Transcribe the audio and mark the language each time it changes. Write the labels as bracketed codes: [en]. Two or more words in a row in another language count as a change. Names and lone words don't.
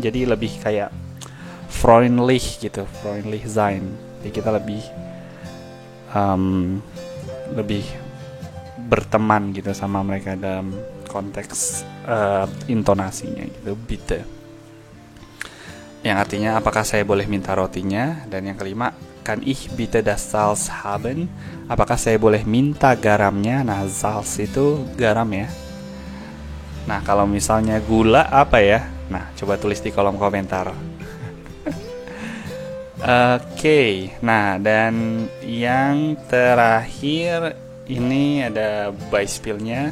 [id] Jadi lebih kayak freundlich gitu, [de] freundlich sein. [id] Jadi kita lebih berteman gitu sama mereka dalam konteks intonasinya gitu, bitte. Yang artinya apakah saya boleh minta rotinya? Dan yang kelima, [de] kann ich bitte das Salz haben? [id] Apakah saya boleh minta garamnya? Nah, Salz itu garam ya. Nah, kalau misalnya gula apa ya? Nah, coba tulis di kolom komentar. Oke, nah dan yang terakhir ini ada Beispielnya.